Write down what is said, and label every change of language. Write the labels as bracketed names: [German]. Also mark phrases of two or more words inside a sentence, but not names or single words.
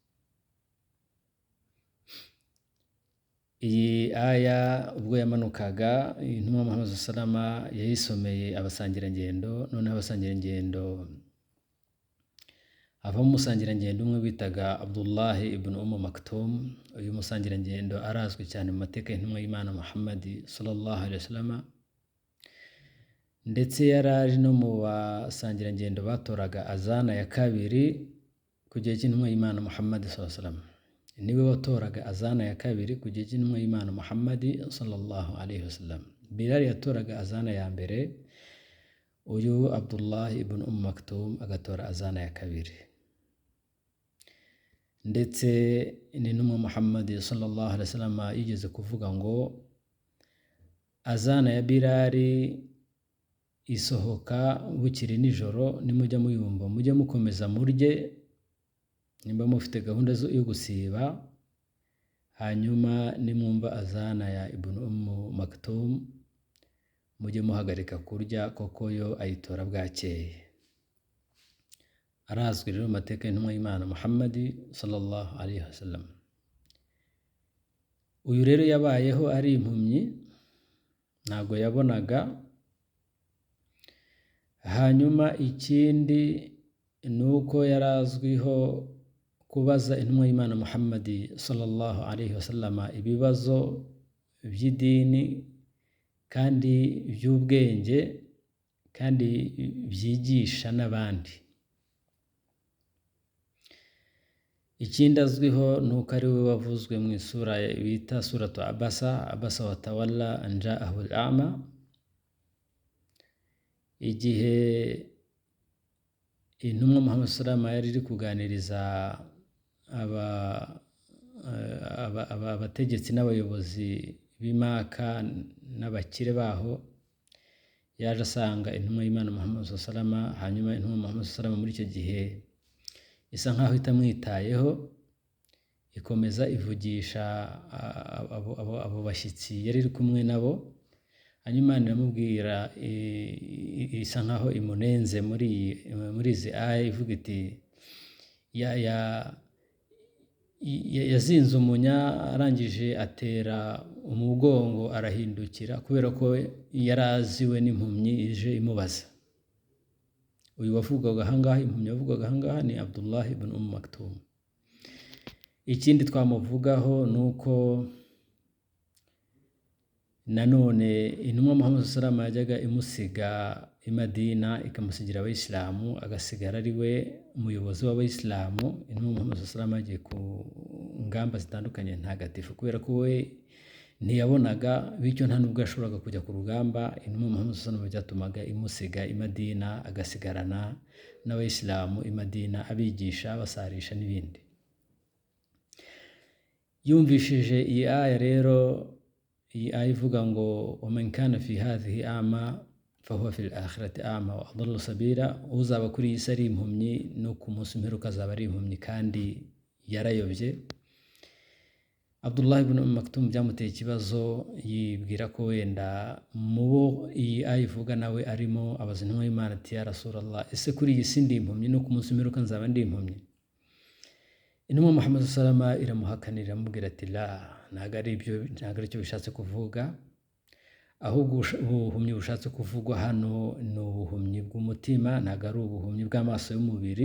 [Kinyarwanda] Iyi aya ubwo yamanukaga, intumwa Muhammad salama yayisomeye abasangirangendo, noneho abasangirangendo havamo umusangirangendo umwe bitaga Abdullah ibn Maktum. Uyu musangirangendo arazwi cyane mu mateka y'intumwa y'Imana Muhammad [Arabic] صلى الله عليه وسلم, [Kinyarwanda] ndetse yaraje no mu basangirangendo batoraga azana ya kabiri ku gihe cy'intumwa y'Imana Muhammad [Arabic] صلى الله عليه وسلم. [Kinyarwanda] Niwe watoraga azana ya kabiri ku gihe cy'intumwa y'Imana Muhammad [Arabic] صلى الله عليه وسلم. [Kinyarwanda] Bilal yatoraga azana ya mbere, uyu Abdullah ibn Maktum agatora azana ya kabiri. Ndetse n'intumwa Muhammad [Arabic] صلى الله عليه وسلم [Kinyarwanda] yigeze kuvuga ngo azana ya Bilal isohoka bukiri nijoro, nimujya muyumva mujye mukomeza murye, nimba mufite gahunda yo gusiba, hanyuma nimwumva azana ya Ibn Maktum mujye muhagarika kurya, koko yo ayitora bwakeye. Arazwi rero mu mateka y'intumwa y'Imana Muhammad [Arabic] صلى الله عليه وسلم. [Kinyarwanda] Uyu rero yabayeho ari impumyi, ntabwo yabonaga. Hanyuma ikindi ni uko yarazwiho kubaza intumwa y'Imana Muhammad [Arabic] صلى الله عليه وسلم [Kinyarwanda] ibibazo by'idini kandi by'ubwenge kandi byigisha n'abandi. Ikindi azwiho ni uko ari we wavuzwe mu isura bita suratu Abasa [Arabic] وتولى أن جاءه الأعمى, [Kinyarwanda] igihe intumwa Muhammad [Arabic] صلى الله عليه وسلم [Kinyarwanda] yari iri kuganiriza abategetsi n'abayobozi b'Imaka n'abakire baho, yaje asanga intumwa y'Imana Muhammad [Arabic] صلى الله عليه وسلم. [Kinyarwanda] Hanyuma intumwa Muhammad [Arabic] صلى الله عليه وسلم [Kinyarwanda] muri icyo gihe isa nkaho itamwitayeho, ikomeza ivugisha abo bashyitsi yari iri kumwe nabo. Hanyuma iramubwira, isa nkaho imunenze muri izi aya, ivuga iti yazinze umunya, arangije atera umugongo arahindukira, kubera ko yari aziwe n'impumyi ije imubaza. Uyu wavugaga ahangaha, impumyi wavugaga ahangaha ni Abdullah ibn Maktum. Ikindi twamuvugaho ni uko nanone intumwa Muhammad [Arabic] صلى الله عليه وسلم [Kinyarwanda] yajyaga imusiga i Madina, ikamusigira abayisilamu, agasigara ari we umuyobozi w'abayisilamu. Intumwa Muhammad [Arabic] صلى الله عليه وسلم [Kinyarwanda] yagiye ku ngamba zitandukanye ntagatifu, kubera ko we ntiyabonaga, bityo nta nubwo yashoboraga kujya ku rugamba. Intumwa Muhammad [Arabic] صلى الله عليه وسلم [Kinyarwanda] byatumaga imusiga i Madina, agasigarana n'abayisilamu i Madina, abigisha, basarisha n'ibindi. Yumvishije iyi aya rero, iyi aya ivuga ngo [Arabic] ومن كان في هذه أعمى فهو في الآخرة أعمى وأضل سبيلا, [Kinyarwanda] uzaba kuri iyi si ari impumyi no ku munsi w'imperuka azaba ari impumyi kandi yarayobye. Abdullah ibn Maktum byamuteye ikibazo, yibwira ko wenda mu bo iyi aya ivuga nawe arimo, abaza intumwa y'Imana ati [Arabic] يا رسول الله, [Kinyarwanda] ese kuri iyi si ndi impumyi no ku munsi w'imperuka nzaba ndi impumyi? Intumwa Muhammad [Arabic] صلى الله عليه وسلم [Kinyarwanda] iramuhakanira, iramubwira ati la, ntabwo ari cyo bishatse kuvuga, ahubwo ubuhumyi bushatse kuvugwa hano ni ubuhumyi bw'umutima, ntabwo ari ubuhumyi bw'amaso y'umubiri.